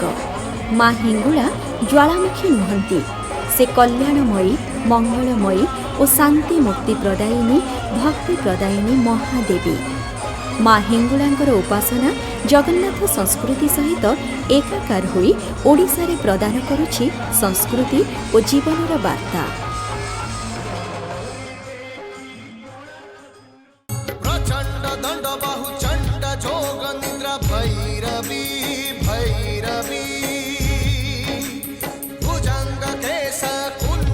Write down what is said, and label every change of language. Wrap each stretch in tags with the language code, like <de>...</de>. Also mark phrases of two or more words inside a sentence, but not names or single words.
<or>ମା ହିଙ୍ଗୁଳା ଜ୍ୱାଳାମୁଖୀ ନୁହନ୍ତି, ସେ କଲ୍ୟାଣମୟୀ, ମଙ୍ଗଳମୟୀ ଓ ଶାନ୍ତି ମୁକ୍ତି ପ୍ରଦାୟିନୀ, ଭକ୍ତି ପ୍ରଦାୟିନୀ ମହାଦେବୀ। ମା ହିଙ୍ଗୁଳାଙ୍କର ଉପାସନା ଜଗନ୍ନାଥ ସଂସ୍କୃତି ସହିତ ଏକାକାର ହୋଇ ଓଡ଼ିଶାରେ ପ୍ରଦାନ କରୁଛି ସଂସ୍କୃତି ଓ ଜୀବନର ବାର୍ତ୍ତା।</or> <sa>प्रचंड दंड बाहु चंड जोग निद्रा भैरवी भैरवी भुजंग केश</sa>